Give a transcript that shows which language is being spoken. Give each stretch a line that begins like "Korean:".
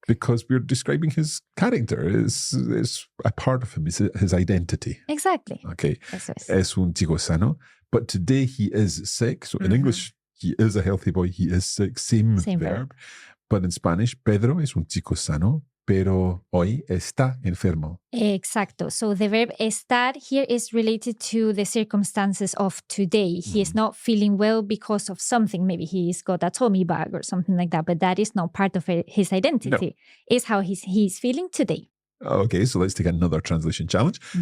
English: Because we're describing his character. It's a part of him, his identity. Exactly. Okay.
Spanish: Eso es. Es un chico sano.
English: But today he is sick. So in English, he is a healthy boy. He is sick. Same verb. But in Spanish,
Spanish: Pedro es un chico sano, pero hoy está enfermo. Exacto.
English: So the verb estar here is related to the circumstances of today. He is not feeling well because of something. Maybe he's got a tummy bug or something like that, but that is not part of his identity. No. It's how he's feeling today. Okay, so let's take another translation challenge.